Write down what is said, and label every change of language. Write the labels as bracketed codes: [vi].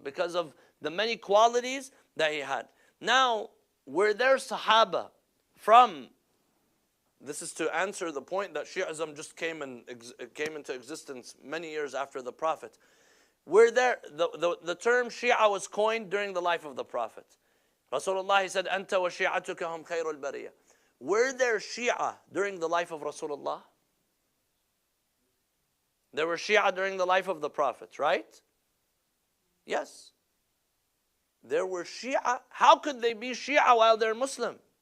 [en] Because of the many qualities that he had. Now, were there Sahaba from, this is to answer the point that Shi'ism just came into existence many years after the Prophet. Were there, the term Shia was coined during the life of the Prophet. [ar] Rasulullah, [en] he said, [ar] أَنْتَ وَشِيعَتُكَ هُمْ خَيْرُ الْبَرِيَّةِ. [en] Were there Shia during the life of Rasulullah? There were Shia during the life of the Prophet, right? Yes. There were Shia. How could they be Shia while they're Muslim?